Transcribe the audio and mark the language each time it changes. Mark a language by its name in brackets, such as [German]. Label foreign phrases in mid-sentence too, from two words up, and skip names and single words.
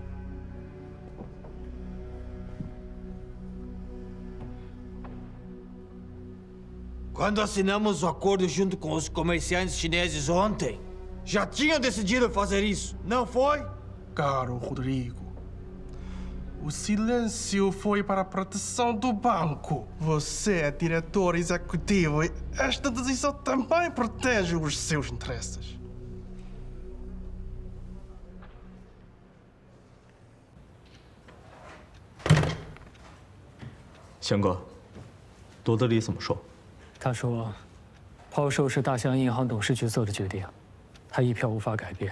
[Portuguese] Quando assinamos o acordo junto com os comerciantes chineses ontem, já tinham decidido fazer isso, não foi? Caro Rodrigo, o silêncio foi para a proteção do banco. Você é diretor executivo e esta decisão também protege os seus interesses. [Chinese] 翔哥，罗德里怎么说？他说，抛售是大西洋银行董事局做的决定，他一票无法改变。